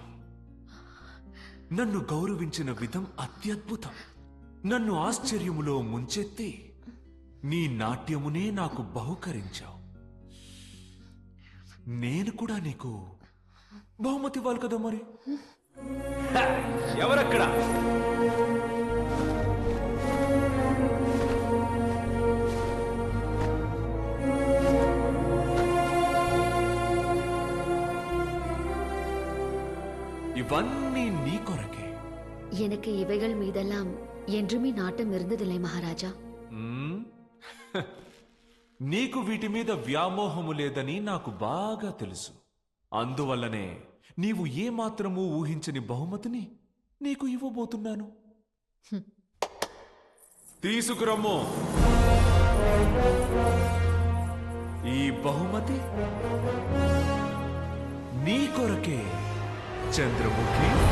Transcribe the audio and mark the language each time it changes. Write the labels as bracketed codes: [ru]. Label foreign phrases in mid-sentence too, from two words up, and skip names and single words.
[te] నన్ను గౌరవించిన విధం అత్యద్భుతం. నన్ను ఆశ్చర్యములో ముంచెత్తి నీ నాట్యమునే నాకు బహుకరించావు. నేను కూడా నీకు బహుమతి ఇవ్వాలి కదా మరి. ఎవరక్కడ? ఇవన్నీ నీ కొరకే. [ta] எனக்கு இவைகள் மீதெல்லாம் என்றுமே நாட்டம் இருந்ததில்லை மகாராஜா. [te] నీకు వీటి మీద వ్యామోహము లేదని నాకు బాగా తెలుసు. అందువల్లనే నీవు ఏమాత్రమూ ఊహించని బహుమతిని నీకు ఇవ్వబోతున్నాను. తీసుకురమ్ము. ఈ బహుమతి నీ కొరకే చంద్రముఖి.